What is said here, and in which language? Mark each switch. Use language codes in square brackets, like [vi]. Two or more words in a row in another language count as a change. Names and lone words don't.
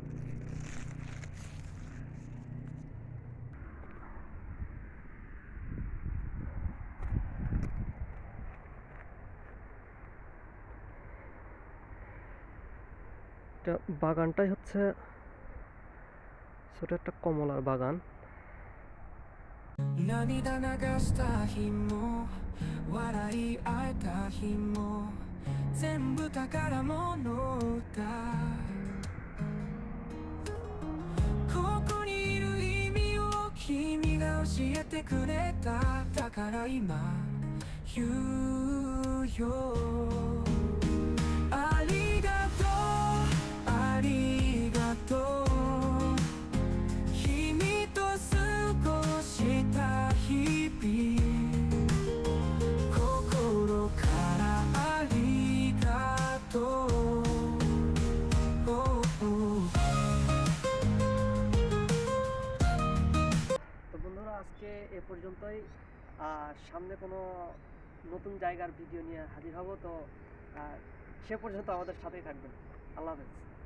[bn] এটা বাগানটাই হচ্ছে ছোট একটা কমলার বাগান। [ja] 涙流した日も笑い合えた日も全部宝物だここにいる意味を君が教えてくれただから今言うよありがとうありがとう君と過ごした日々心からありがとう [bn] তো বন্ধুরা, আজকে এ পর্যন্তই। সামনে কোনো নতুন জায়গার ভিডিও নিয়ে হাজির হব। তো সে পর্যন্ত আমাদের সাথেই থাকবেন। [ar] الله حافظ.